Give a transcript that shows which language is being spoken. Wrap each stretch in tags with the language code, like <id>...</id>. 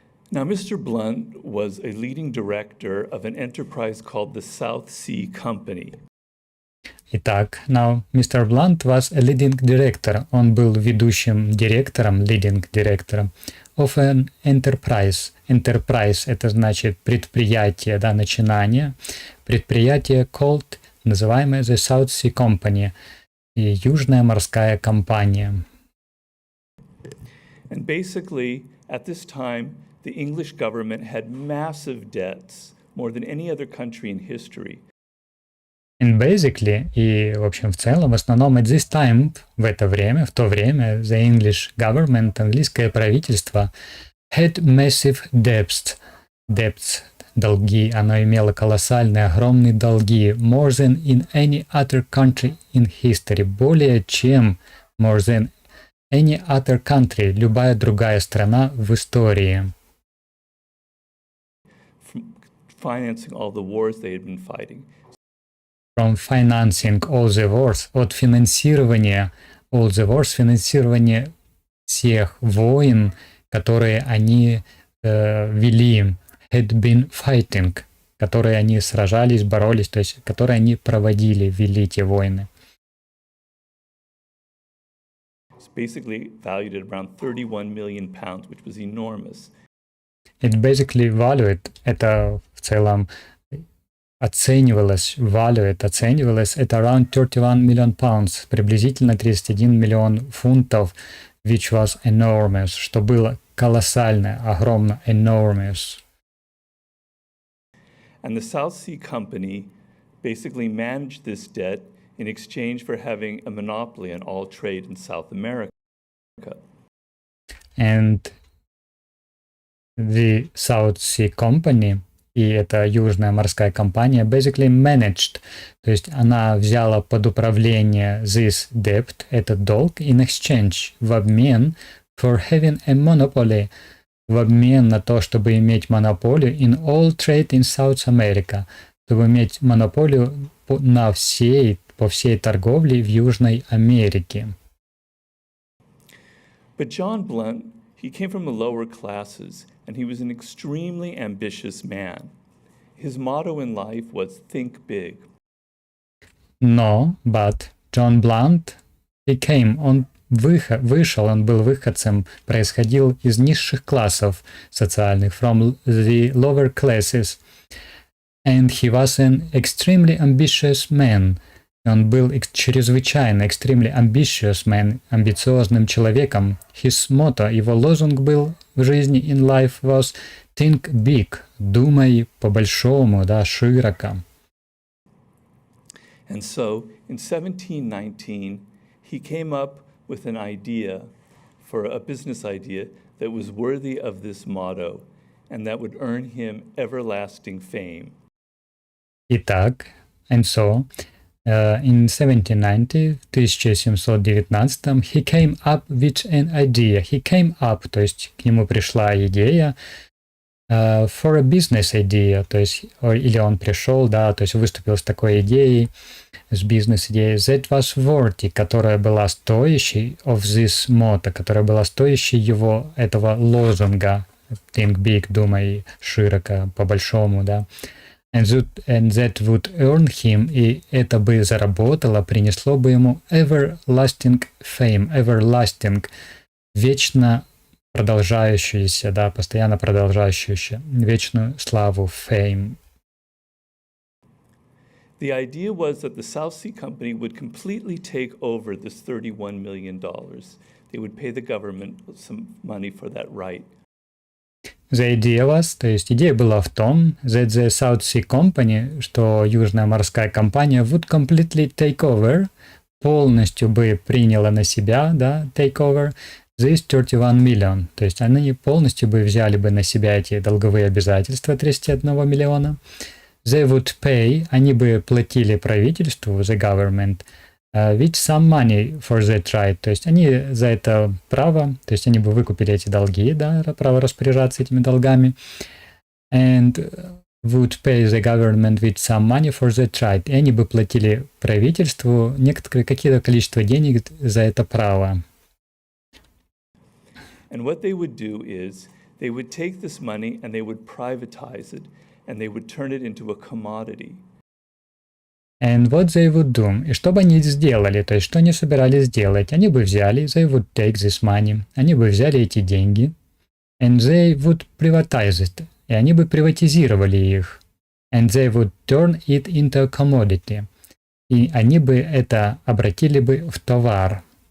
<en>Now, Mr. Blunt was a leading director of an enterprise called the South Sea Company.</en> <ru>Итак,</ru> <en>now, Mr. Blunt was a leading director.</en> <ru>Он был ведущим директором,</ru> <en>leading</en> <ru>директором</ru> <en>of an enterprise.</en> <ru>Enterprise – это значит предприятие, да, начинание. Предприятие</ru> <en>called,</en> <ru>называемое</ru> <en>the South Sea Company,</en> <ru>и Южная морская компания.</ru> <en>And basically, at this time, the English government had massive debts, more than any other country in history. And basically,</en> <ru>и в общем в целом, в основном</ru> <en>at this time,</en> <ru>в то время,</ru> <en>the English government,</en> <ru>английское правительство,</ru> <en>had massive debts,</en> <ru>долги, оно имело колоссальные, огромные долги,</ru> <en>more than in any other country in history,</en> <ru>более чем</ru> <en>more than any other country,</en> <ru>любая другая страна в истории.</ru> <en>From financing all the wars they had been fighting. From financing all the wars,</en> <ru>от финансирования</ru> <en>all the wars,</en> <ru>финансирование всех войн, которые они вели,</ru> <en>had been fighting,</en> <ru>которые они сражались, боролись, то есть которые они проводили, вели те войны.</ru> <en>It's basically valued at around 31 million pounds, which was enormous. It basically valued,</en> <ru>это в целом оценивалось</ru> <en>at around 31 million pounds,</en> <ru>приблизительно 31 миллион фунтов,</ru> <en>which was enormous,</en> <ru>что было колоссально, огромно,</ru> <en>enormous. And the South Sea Company basically managed this debt in exchange for having a monopoly on all trade in South America. And the South Sea Company,</en> <ru>и эта Южная морская компания,</ru> <en>basically managed,</en> <ru>то есть она взяла под управление</ru> <en>this debt,</en> <ru>этот долг,</ru> <en>in exchange,</en> <ru>в обмен</ru> <en>for having a monopoly,</en> <ru>в обмен на то, чтобы иметь монополию</ru> <en>in all trade in South America,</en> <ru>чтобы иметь монополию по всей торговле в Южной Америке.</ru> <en>But John Blunt, He came from the lower classes, and he was an extremely ambitious man. His motto in life was think big.</en> <ru>Но,</ru> <en>but John Blunt,</en> <ru>он вышел, он был выходцем, происходил из низших классов социальных,</ru> <en>from the lower classes, and he was an extremely ambitious man.</en> <ru>Он был чрезвычайно,</ru> <en>extremely ambitious man,</en> <ru>амбициозным человеком.</ru> <en>His motto,</en> <ru>его лозунг был в жизни,</ru> <en>in life, was think big,</en> <ru>думай по-большому, да, широко.</ru> <en>And so, in 1719, he came up with an idea for a business idea that was worthy of this motto and that would earn him everlasting fame.</en> <ru>Итак,</ru> <en>and so, in 1790,</en> <ru>в 1719,</ru> <en>he came up with an idea. He came up,</en> <ru>то есть к нему пришла идея,</ru> <en>for a business idea,</en> <ru>то есть, или он пришел, да, то есть выступил с такой идеей, с бизнес-идеей,</ru> <en>that was worthy,</en> <ru>которая была стоящей</ru> <en>of this motto,</en> <ru>которая была стоящей его, этого лозунга,</ru> <en>think big,</en> <ru>думай широко, по-большому, да.</ru> <en>And that would earn him,</en> <ru>и это бы заработало, принесло бы ему</ru> <en>everlasting fame, everlasting,</en> <ru>вечно продолжающуюся, да, постоянно продолжающуюся, вечную славу,</ru> <en>fame. The idea was that the South Sea Company would completely take over this $31 million. They would pay the government some money for that right. The idea was,</en> <ru>то есть идея была в том,</ru> <en>that the South Sea Company,</en> <ru>что Южная морская компания</ru> <en>would completely take over,</en> <ru>полностью бы приняла на себя, да,</ru> <en>take over, this 31 million,</en> <ru>то есть они полностью бы взяли бы на себя эти долговые обязательства 31 миллиона.</ru> <en>They would pay,</en> <ru>они бы платили правительству,</ru> <en>the government, with some money for that right,</en> <ru>то есть они за это право, то есть они бы выкупили эти долги, да, право распоряжаться этими долгами,</ru> <en>and would pay the government with some money for that right,</en> <ru>и они бы платили правительству какие-то количество денег за это право.</ru> <en>And what they would do is they would take this money and they would privatize it and they would turn it into a commodity. And what they would do,</en> <ru>и что бы они сделали, то есть что они собирались сделать, они бы взяли,</ru> <en>they would take this money,</en> <ru>они бы взяли эти деньги,</ru> <en>and they would privatize it,</en> <ru>и они бы приватизировали их,</ru> <en>and they would turn it into a commodity,</en> <ru>и они бы это обратили бы в товар.</ru>